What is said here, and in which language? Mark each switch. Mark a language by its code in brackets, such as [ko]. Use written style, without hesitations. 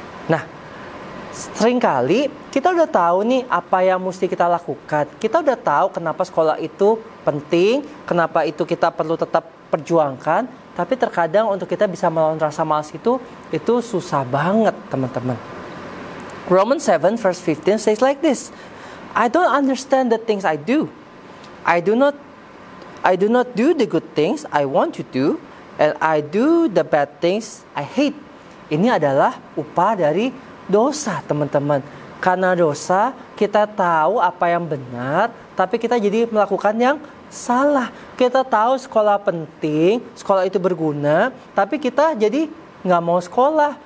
[id] Nah, seringkali kita udah tahu nih apa yang mesti kita lakukan. Kita udah tahu kenapa sekolah itu penting, kenapa itu kita perlu tetap perjuangkan. Tapi terkadang untuk kita bisa melawan rasa malas itu susah banget teman-teman. [en] Romans 7 verse 15 says like this. I don't understand the things I do. I do not do the good things I want to do. And I do the bad things I hate. [id] Ini adalah upah dari dosa, teman-teman. Karena dosa, kita tahu apa yang benar, tapi kita jadi melakukan yang salah. Kita tahu sekolah penting, sekolah itu berguna, tapi kita jadi nggak mau sekolah.